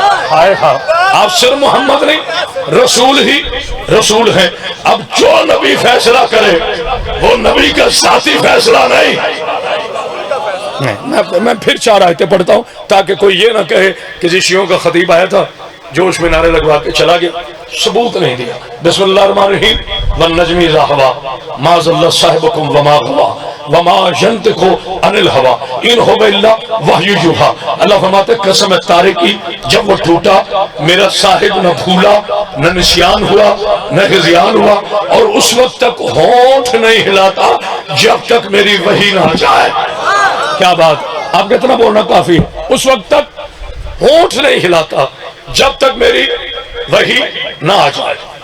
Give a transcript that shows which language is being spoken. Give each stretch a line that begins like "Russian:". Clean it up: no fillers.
Urdu: ہائے ہاں، آپ صرف محمد نہیں، رسول ہی رسول ہیں. اب جو نبی فیصلہ کرے وہ نبی کا ذاتی فیصلہ نہیں. میں پھر 4 آیتیں پڑھتا ہوں تاکہ کوئی یہ نہ کہے کہ شیعوں کا خطیب آیا تھا جوش میں نعرے لگوا کے چلا گیا. ثبوت نہیں دیا.
Arabic: بسم اللہ الرحمن الرحیم. والنجم اذا ہوا ما ضل صاحبکم وما غوا وما ينطق عن الهوى ان هو الا وحی یوحی.
Urdu: اللہ فرماتے قسم ہے تارے کی، جب وہ ٹوٹا میرا صاحب نہ بھولا، نہ نسیان ہوا، نہ ہذیان ہوا، اور اس وقت تک ہونٹ نہیں ہلاتا جب تک میری وحی نہ جائے. کیا بات، آپ کا اتنا بولنا کافی ہے. اس وقت تک ہونٹ نہیں ہلاتا جب تک میری وحی نہ آ جائے.